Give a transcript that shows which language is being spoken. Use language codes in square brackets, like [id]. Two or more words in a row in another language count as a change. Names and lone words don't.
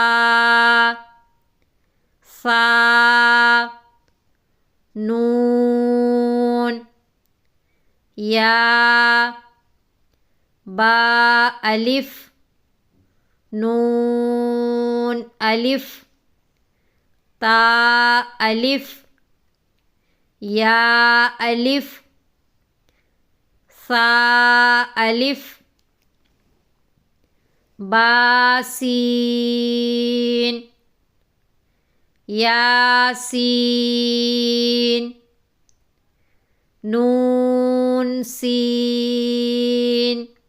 [ar] سا نون یا با الف نون الف تا الف یا الف سا الف با سین یا سین نون سین